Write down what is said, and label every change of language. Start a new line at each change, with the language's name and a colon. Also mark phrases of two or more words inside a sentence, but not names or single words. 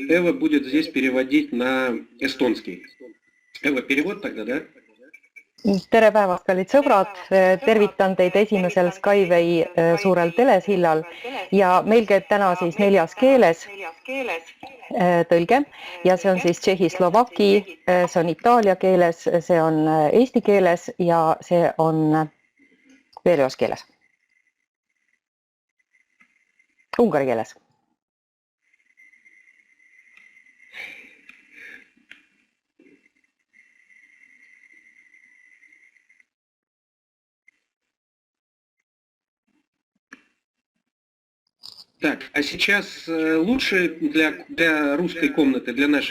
Russian: Эва будет здесь переводить на эстонский. Эва, перевод тогда, да?
Estonian: Tere päevast, kallid sõbrad! Tervitan teid esimesel Skyway suurel telesillal ja meil käib täna siis 4 keeles tõlge ja see on siis tšehhi-slovaki, see on itaalia keeles, see on eesti keeles ja see on veel ühes keeles, ungari keeles.
Russian: Так, а сейчас лучше для русской комнаты, для нашей.